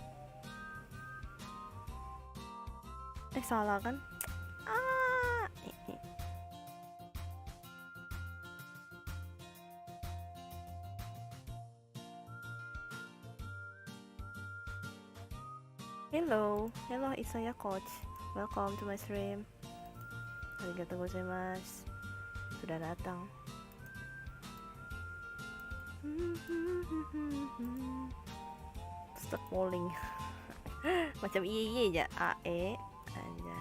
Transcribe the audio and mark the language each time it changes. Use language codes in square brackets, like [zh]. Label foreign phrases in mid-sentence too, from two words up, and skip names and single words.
[ms] Salah kan? [en] Hello Isaya coach. Welcome to my stream. [ja] ありがとうございます. [ms] Sudah datang. [en] Start polling. [ms] Macam iye aja. AE anjay.